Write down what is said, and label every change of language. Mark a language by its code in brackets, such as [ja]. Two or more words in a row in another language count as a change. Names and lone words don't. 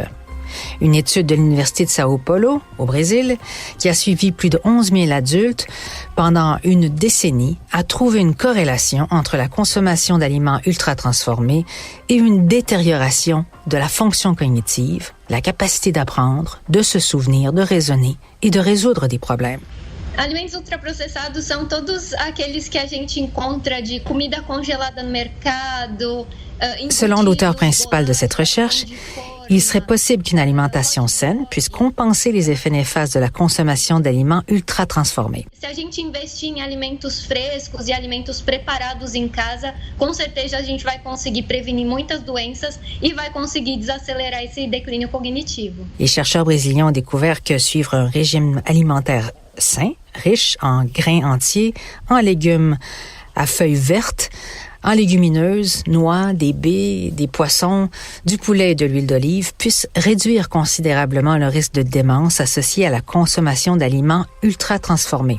[fr] Une étude de l'Université de Sao Paulo, au Brésil, qui a suivi plus de 11 000 adultes pendant une décennie, a trouvé une corrélation entre la consommation d'aliments ultra-transformés et une détérioration de la fonction cognitive, la capacité d'apprendre, de se souvenir, de raisonner et de résoudre des problèmes. [pt] Alimentos ultraprocessados são todos aqueles que a gente encontra de comida congelada no mercado. [fr] Selon l'auteur principal de cette recherche, il serait possible qu'une alimentation saine puisse compenser les effets néfastes de la consommation d'aliments ultra-transformés. [pt] Se a gente investir em alimentos frescos e alimentos preparados em casa, com certeza a gente vai conseguir prevenir muitas doenças e vai conseguir desacelerar esse declínio cognitivo. [fr] Les chercheurs brésiliens ont découvert que suivre un régime alimentaire sain, riche en grains entiers, en légumes à feuilles vertes, en légumineuses, noix, des baies, des poissons, du poulet et de l'huile d'olive puisse réduire considérablement le risque de démence associé à la consommation d'aliments ultra-transformés.